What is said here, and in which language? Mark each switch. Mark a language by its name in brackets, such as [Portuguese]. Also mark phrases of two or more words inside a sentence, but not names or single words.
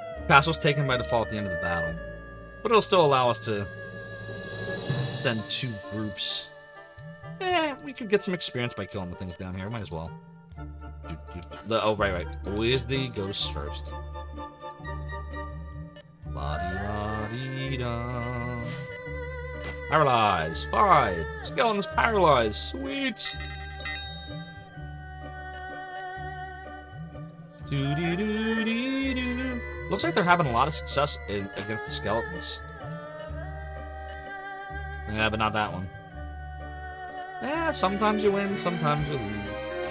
[English] Castle's taken by default at the end of the battle. But it'll still allow us to send 2 groups. We could get some experience by killing the things down here. Might as well. Oh, right. Always the ghosts first. La-dee-la-dee-da. Paralyze. 5. Skeleton's paralyzed. Sweet. Do-do-do-do-do. Looks like they're having a lot of success against the skeletons. Yeah, but not that one. Yeah, sometimes you win, sometimes you lose.